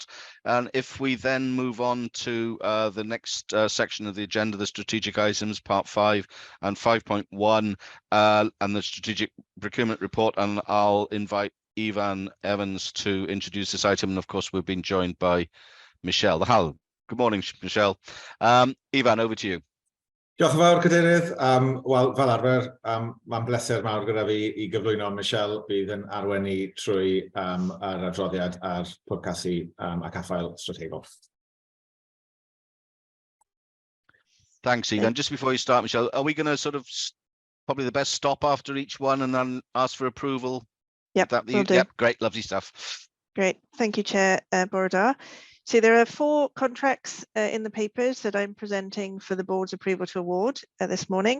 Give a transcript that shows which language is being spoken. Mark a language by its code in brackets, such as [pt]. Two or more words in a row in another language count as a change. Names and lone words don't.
[en] And if we then move on to the next section of the agenda, the strategic items, part 5 and 5.1, and the strategic procurement report, and I'll invite Ivan Evans to introduce this item. And of course, we've been joined by Michelle. Good morning, Michelle. Ivan, over to you. [cy] Diolch yn fawr, Cadeirydd. Wel, fel arfer, mae'n bleser mawr gyda fi I gyflwyno Michelle bydd yn arwennu trwy yr adroddiad a'r pwrcasu a caffael strategol. [en] Thanks, Ivan. Just before you start, Michelle, are we going to sort of probably the best stop after each one and then ask for approval? Yep, we'll do. Yep, great, lovely stuff. Great, thank you, Chair Bwrdd. So there are 4 contracts in the papers that I'm presenting for the board's approval to award this morning.